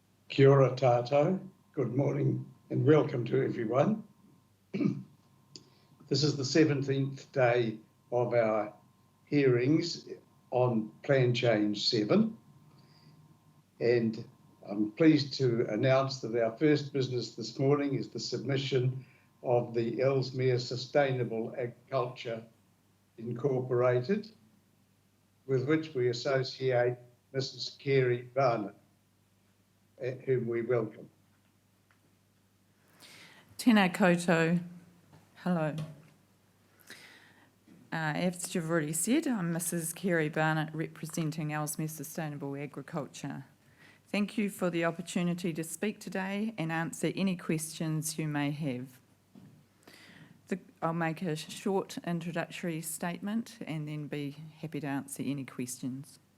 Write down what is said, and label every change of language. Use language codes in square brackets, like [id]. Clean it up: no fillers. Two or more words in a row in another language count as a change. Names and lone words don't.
[mi] Kia ora tātou. [en] Good morning and welcome to everyone. This is the 17th day of our hearings on Plan Change 7, and I'm pleased to announce that our first business this morning is the submission of the Ellesmere Sustainable Agriculture Incorporated, with which we associate Mrs. Carey Barnett, whom we welcome. [mi] Tēnā koutou. [en] Hello. As you've already said, I'm Mrs. Carey Barnett representing Ellesmere Sustainable Agriculture. Thank you for the opportunity to speak today and answer any questions you may have. I'll make a short introductory statement and then be happy to answer any questions.